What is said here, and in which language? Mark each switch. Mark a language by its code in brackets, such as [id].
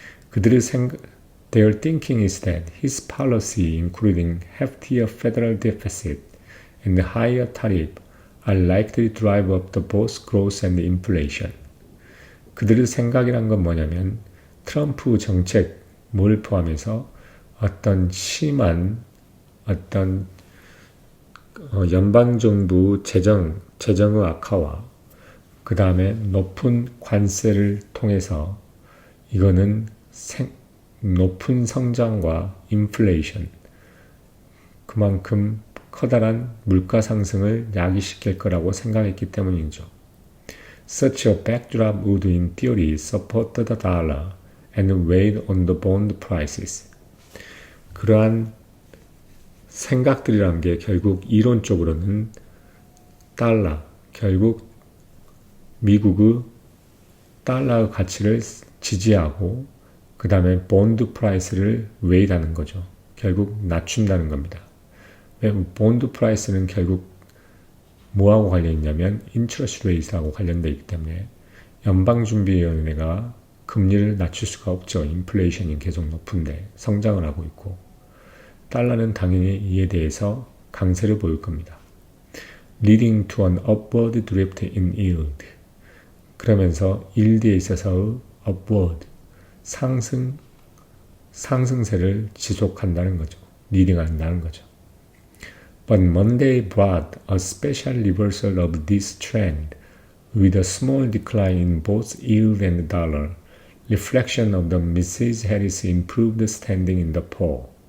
[ko] 그들의 [en] Their thinking is that his policy, including heftier federal deficit and higher tariff, are likely to drive up the both growth and inflation. [ko] 그들의 생각이란 건 뭐냐면 트럼프 정책을 포함해서 어떤 심한 어떤 연방정부 재정의 악화와 그 다음에 높은 관세를 통해서 이거는 높은 성장과 인플레이션 그만큼 커다란 물가 상승을 야기시킬 거라고 생각했기 때문이죠. [en] Such a backdrop would in theory support the dollar and weigh on the bond prices. [ko] 그러한 생각들이란 게 결국 이론적으로는 결국 미국의 달러의 가치를 지지하고 그 다음에 본드 프라이스를 웨이하는 거죠. 결국 낮춘다는 겁니다. 왜 본드 프라이스는 결국 뭐하고 관련 있냐면 인트러스트 레이트하고 관련되어 있기 때문에 연방준비위원회가 금리를 낮출 수가 없죠. 인플레이션이 계속 높은데 성장을 하고 있고 달러는 당연히 이에 대해서 강세를 보일 겁니다. [en] Leading to an upward drift in yield. [ko] 그러면서 yield에 있어서의 upward 상승세를 지속한다는 거죠. 리딩한다는 거죠. [en] But Monday brought a special reversal of this trend with a small decline in both yield and dollar, reflection of the Mrs. Harris improved standing in the poll.